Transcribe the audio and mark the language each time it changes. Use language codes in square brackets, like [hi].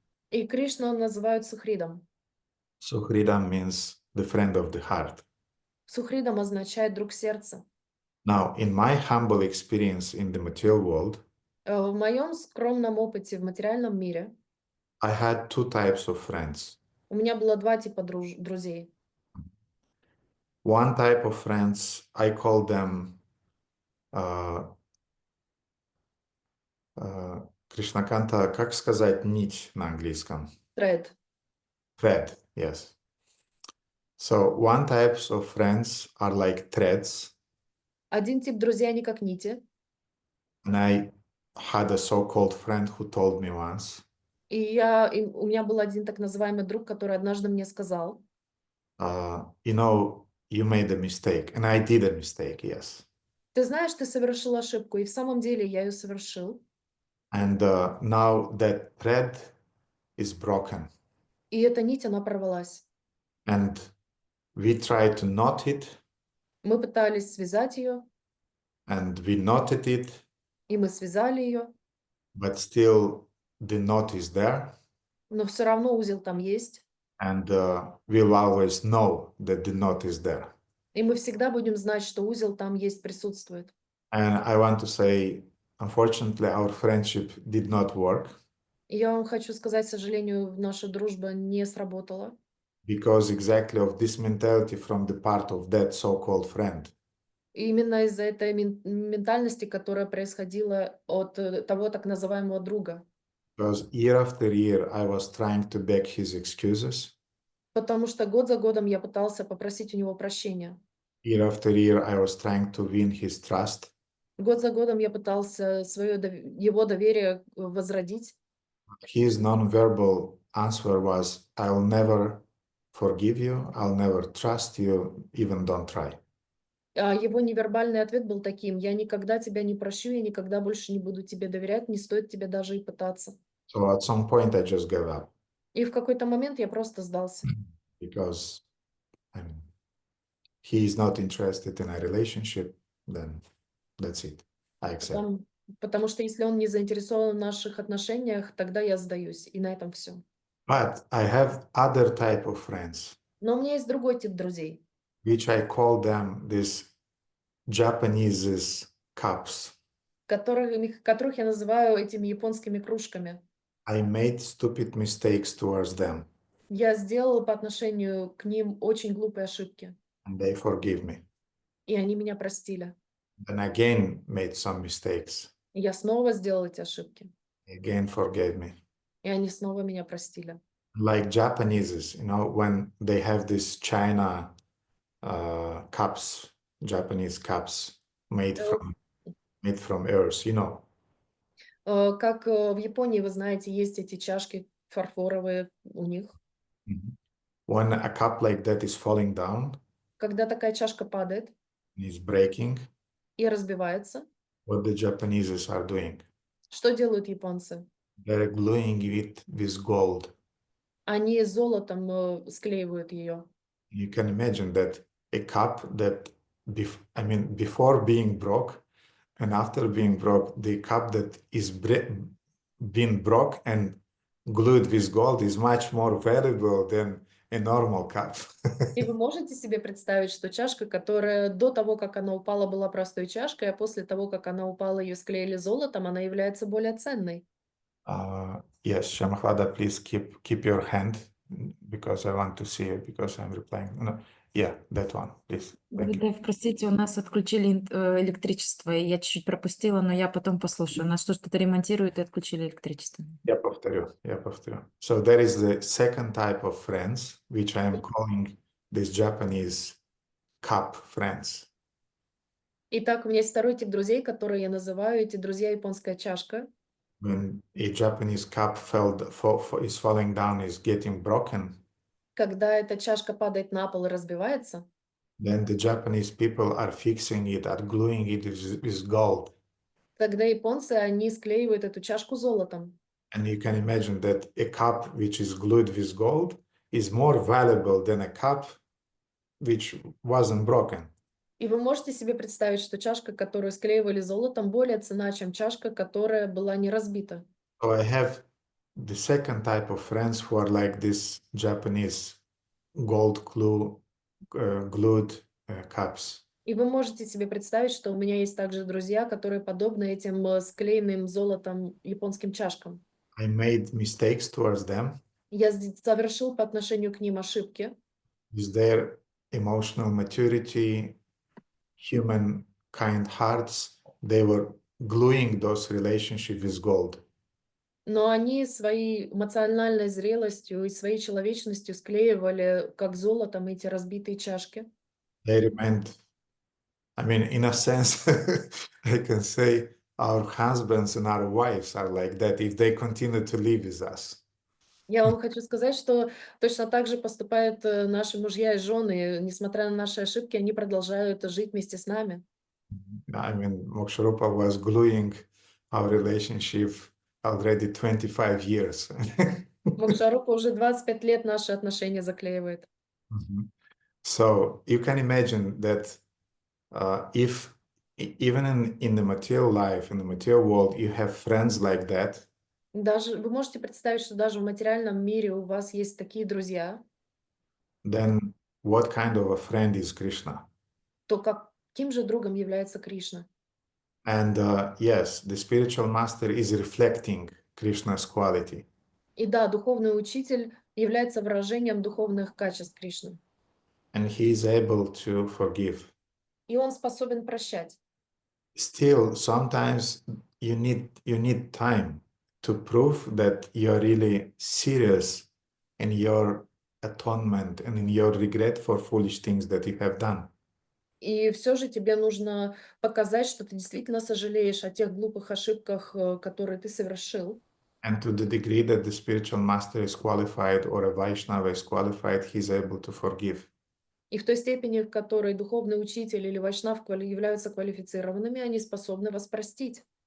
[ru] И Кришну называют Сухридом. [en] Suhridam means the friend of the heart. [ru] Сухридом означает друг сердца. [en] Now, in my humble experience in the material world, [ru] В моем скромном опыте в материальном мире [en] I had two types of friends. [ru] у меня было два типа друзей. [en] One type of friends, I call them Кришнаканта, [ru] как сказать нить на английском? [en] Thread. Thread, yes. So one types of friends are like threads. [ru] Один тип друзей, они как нити. [en] And I had a so-called friend who told me once, [ru] И у меня был один так называемый друг, который однажды мне сказал: [en] you know, you made a mistake. And I did a mistake, yes. [ru] ты знаешь, ты совершил ошибку, и в самом деле я ее совершил. [en] And now that thread is broken. [ru] И эта нить, она порвалась. [en] And we tried to knot it, [ru] Мы пытались связать ее, [en] and we knotted it, [ru] и мы связали ее, [en] but still the knot is there. [ru] но все равно узел там есть. [en] And we'll always know that the knot is there. [ru] И мы всегда будем знать, что узел там есть, присутствует. [en] And I want to say, unfortunately, our friendship did not work [ru] И я вам хочу сказать, к сожалению, наша дружба не сработала. [en] because exactly of this mentality from the part of that so-called friend. [ru] И именно из-за этой ментальности, которая происходила от того так называемого друга. [en] Because year after year, I was trying to beg his excuses. [ru] Потому что год за годом я пытался попросить у него прощения. [en] Year after year, I was trying to win his trust. [ru] Год за годом я пытался его доверие возродить. [en] His non-verbal answer was, I'll never forgive you, I'll never trust you, even don't try. [ru] А его невербальный ответ был таким: я никогда тебя не прощу, я никогда больше не буду тебе доверять, не стоит тебе даже и пытаться. [en] So at some point, I just gave up [ru] И в какой-то момент я просто сдался. [en] because, I mean, he is not interested in a relationship, then that's it. I accept. [ru] Потому что если он не заинтересован в наших отношениях, тогда я сдаюсь, и на этом все. [en] But I have other type of friends, [ru] Но у меня есть другой тип друзей, [en] which I call them these Japanese cups. [ru] которых я называю этими японскими кружками. [en] I made stupid mistakes towards them, [ru] Я сделала по отношению к ним очень глупые ошибки, [en] and they forgive me. [ru] и они меня простили. [en] Then again made some mistakes, [ru] И я снова сделала эти ошибки, [en] again forgave me. [ru] и они снова меня простили. [en] Like Japanese, you know, when they have these China cups, Japanese cups made from earth, you know. [ru] Как в Японии, вы знаете, есть эти чашки фарфоровые у них. [en] When a cup like that is falling down, [ru] Когда такая чашка падает [en] and is breaking, [ru] и разбивается, [en] what the Japanese are doing? [ru] что делают японцы? [en] They're gluing it with gold. [ru] Они золотом склеивают ее. [en] You can imagine that a cup that, before being broke and after being broke, the cup that is been broke and glued with gold is much more valuable than a normal cup. [ru] И вы можете себе представить, что чашка, которая до того, как она упала, была простой чашкой, а после того, как она упала, ее склеили золотом, она является более ценной. [en] Yes, Shamahlada, please keep your hand because I want to see it because I'm replying. No, yeah, that one, please. Thank you. [ru] Гурудев, простите, у нас отключили электричество, и я чуть-чуть пропустила, но я потом послушаю. У нас что-то ремонтируют и отключили электричество. Я повторю. [en] So there is the second type of friends, which I am calling these Japanese cup friends. [ru] Итак, у меня есть второй тип друзей, которые я называю эти друзья японская чашка. [en] When a Japanese cup is falling down, is getting broken, [ru] Когда эта чашка падает на пол и разбивается, [en] then the Japanese people are fixing it, are gluing it with gold. [ru] тогда японцы, они склеивают эту чашку золотом. [en] And you can imagine that a cup which is glued with gold is more valuable than a cup which wasn't broken. [ru] И вы можете себе представить, что чашка, которую склеивали золотом, более ценна, чем чашка, которая была не разбита. [en] So I have the second type of friends who are like this Japanese gold glued cups. [ru] И вы можете себе представить, что у меня есть также друзья, которые подобны этим склеенным золотом японским чашкам. [en] I made mistakes towards them. [ru] Я совершил по отношению к ним ошибки. [en] With their emotional maturity, human kind hearts, they were gluing those relationships with gold. [ru] Но они своей эмоциональной зрелостью и своей человечностью склеивали, как золотом, эти разбитые чашки. [en] They remained, in a sense, I can say, our husbands and our wives are like that if they continue to live with us. [ru] Я вам хочу сказать, что точно так же поступают наши мужья и жены. Несмотря на наши ошибки, они продолжают жить вместе с нами. [en] I mean, Moksharupa was gluing our relationship already 25 years. [ru] Мокшарупа уже 25 лет наши отношения заклеивает. [en] So you can imagine that if even in the material life, in the material world, you have friends like that, [ru] Даже вы можете представить, что даже в материальном мире у вас есть такие друзья, [en] then what kind of a friend is Krishna? [ru] то каким же другом является Кришна? [en] And yes, the spiritual master is reflecting Krishna's quality. [ru] И да, духовный учитель является выражением духовных качеств Кришны. [en] And he is able to forgive. [ru] И он способен прощать. [en] Still, sometimes you need time to prove that you're really serious in your atonement and in your regret for foolish things that you have done. [ru] И все же тебе нужно показать, что ты действительно сожалеешь о тех глупых ошибках, которые ты совершил. [en] And to the degree that the spiritual master is qualified or a Vaishnava is qualified, he is able to forgive. [ru] И в той степени, в которой духовный учитель или вайшнав являются квалифицированными, они способны вас простить.